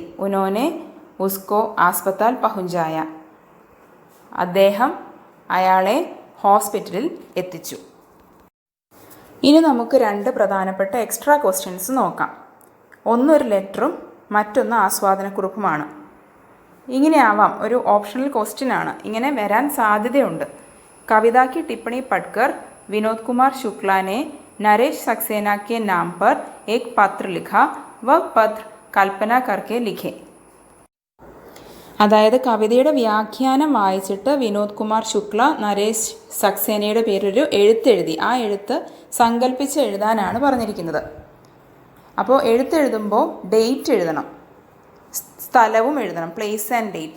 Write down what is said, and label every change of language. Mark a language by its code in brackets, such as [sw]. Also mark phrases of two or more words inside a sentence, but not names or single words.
[hi] उन्होंने उसको अस्पताल पहुँचाया [ml] അദ്ദേഹം അയാളെ ഹോസ്പിറ്റലിൽ എത്തിച്ചു. ഇനി നമുക്ക് രണ്ട് പ്രധാനപ്പെട്ട [en] extra questions [ml] നോക്കാം. ഒന്നൊരു ലെറ്ററും മറ്റൊന്ന് ആസ്വാദനക്കുറിപ്പുമാണ്. ഇങ്ങനെയാവാം, ഒരു [en] optional question [ml] ആണ്, ഇങ്ങനെ വരാൻ സാധ്യതയുണ്ട്. [hi] കവിത की टिप्पणी पढ़कर विनोद कुमार शुक्ला ने नरेश सक्सेना के नाम पर एक पत्र लिखा, वह पत्र कल्पना करके लिखे. [ml] അതായത് കവിതയുടെ വ്യാഖ്യാനം വായിച്ചിട്ട് വിനോദ് കുമാർ ശുക്ല നരേഷ് സക്സേനയുടെ പേരൊരു എഴുത്തെഴുതി. ആ എഴുത്ത് സങ്കല്പിച്ച് എഴുതാനാണ് പറഞ്ഞിരിക്കുന്നത്. അപ്പോൾ എഴുത്തെഴുതുമ്പോൾ ഡേറ്റ് എഴുതണം, സ്ഥലവും എഴുതണം, [en] place and date.